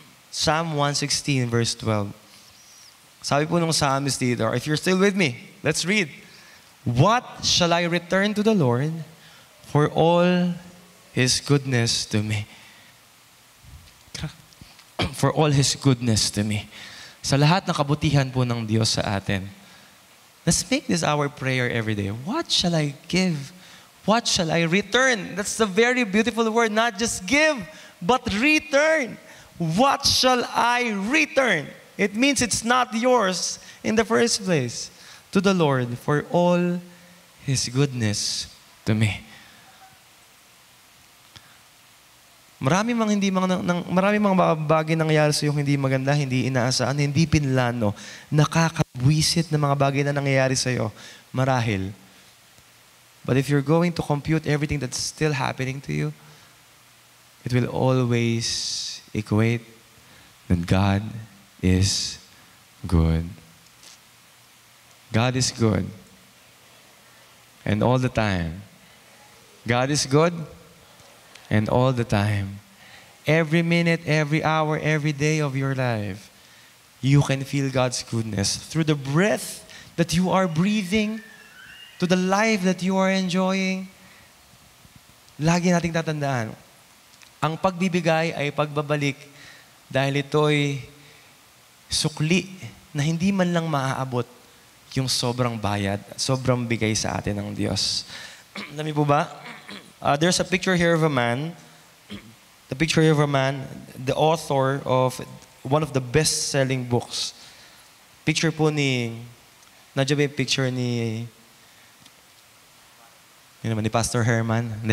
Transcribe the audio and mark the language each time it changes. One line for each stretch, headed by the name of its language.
English: Psalm 116, verse 12.
Filipino: Sabi po nung psalmist dito,
English: if you're still with me, let's read. What shall I return to the Lord for all His goodness to me? For all His goodness to me.
Filipino: Sa lahat ng kabutihan po ng Diyos sa atin.
English: Let's make this our prayer every day. What shall I give? What shall I return? That's the very beautiful word. Not just give, but return. What shall I return? It means it's not yours in the first place. To the Lord for all His goodness to me.
Filipino: Marami mga bagay nangyayari sa iyo hindi maganda, hindi inaasahan, hindi pinlano, nakakabwisit na mga bagay na nangyayari sa iyo, marahil.
English: But if you're going to compute everything that's still happening to you, it will always equate that God is good. God is good. And all the time. God is good. And all the time. Every minute, every hour, every day of your life, you can feel God's goodness through the breath that you are breathing, to the life that you are enjoying.
Filipino: Lagi nating tatandaan, ang pagbibigay ay pagbabalik dahil ito'y sukli na hindi man lang maaabot yung sobrang bayad, sobrang bigay sa atin ng Diyos. Alam niyo po ba?
English: There's a picture here of a man. The picture here of a man, the author of one of the best-selling books.
Filipino: Picture po ni, nandiyan ba yung picture ni, yun naman, ni Pastor Herman?